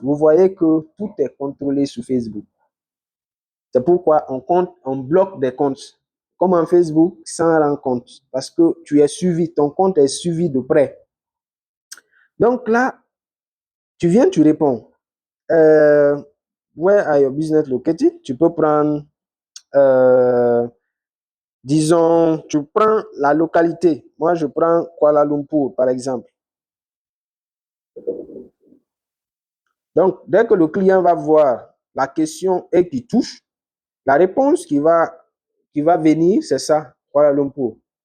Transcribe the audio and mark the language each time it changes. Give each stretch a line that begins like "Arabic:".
French: Vous voyez que tout est contrôlé sur Facebook. C'est pourquoi on bloque des comptes. comme en Facebook, s'en rend compte parce que tu es suivi, ton compte est suivi de près. Donc là, tu viens, tu réponds.
English: Where are your business located?
French: Tu peux prendre, disons, tu prends la localité. Moi, je prends Kuala Lumpur, par exemple. Donc, dès que le client va voir la question et qui touche, la réponse qui va venir, c'est ça, Kuala Lumpur.